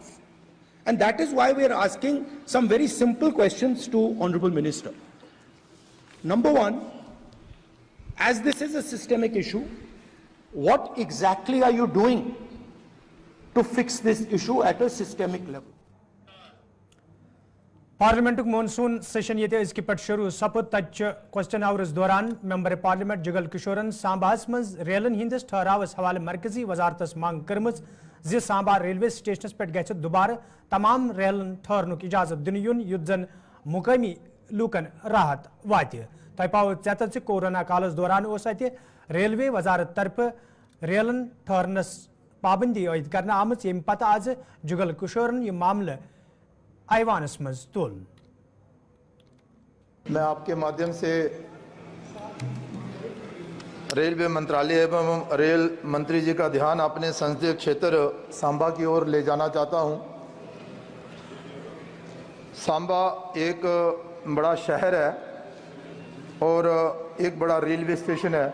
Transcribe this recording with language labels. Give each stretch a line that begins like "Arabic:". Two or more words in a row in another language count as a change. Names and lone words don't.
English: And that is why we are asking some very simple questions to Honorable Minister. Number one, as this is a systemic issue, what exactly are you doing to fix this issue at a systemic level? parliament monsoon session
Kashmiri: ये अजक पे शुरू सपुद तच
English: question hours
Kashmiri: दौरान
English: member parliament
Kashmiri: जुगल किशोरन सांबास मज रेलन हिंदस ठहरावस हवाले मरकजी वजारतस मांग करमज जे सांबा
English: railway stations
Kashmiri: पे गछ दुबार तमाम रेलन ठहरनुक इजाजत दिन युन युद्ध जन मुकामी लूकन राहत वात तय पाव चत कोरोना कालस दौरान रेलवे वजारत तरफ रेलन ठहरनस पाबंदी आयद करना आमत यम पत आज जुगल किशोरन यह मामले ऐवानस मज तुल।
Hindi: मैं आपके माध्यम से रेलवे मंत्रालय एवं रेल मंत्री जी का ध्यान अपने संसदीय क्षेत्र सांबा की ओर ले जाना चाहता हूं। सांबा एक बड़ा शहर है और एक बड़ा
English: railway station
Hindi: है।